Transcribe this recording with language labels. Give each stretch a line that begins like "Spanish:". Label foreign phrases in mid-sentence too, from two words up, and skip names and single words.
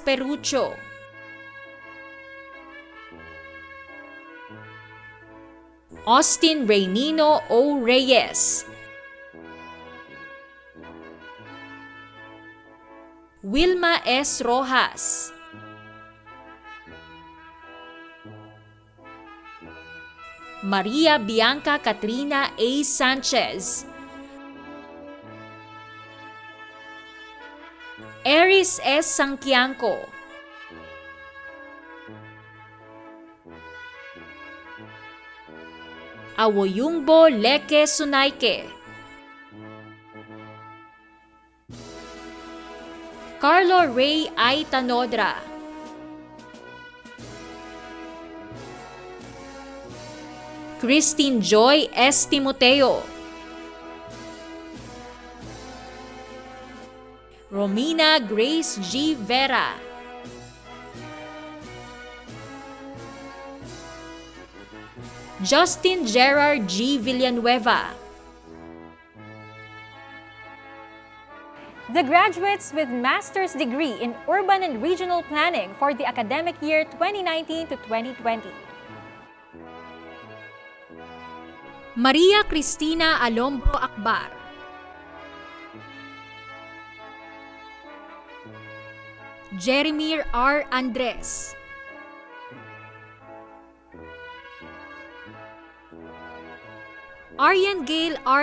English: Perucho, Austin Reynino O. Reyes, Wilma S. Rojas, Maria Bianca Katrina A. Sanchez, Eris S. Sangkiangco, Awoyungbo Leke Sunaike, Carlo Ray I. Tanodra, Christine Joy S. Timoteo, Romina Grace G. Vera, Justin Gerard G. Villanueva, The graduates with master's degree in Urban and Regional Planning for the academic year 2019 to 2020. Maria Cristina Alombro Akbar, Jeremir R. Andres, Aryan Gale R.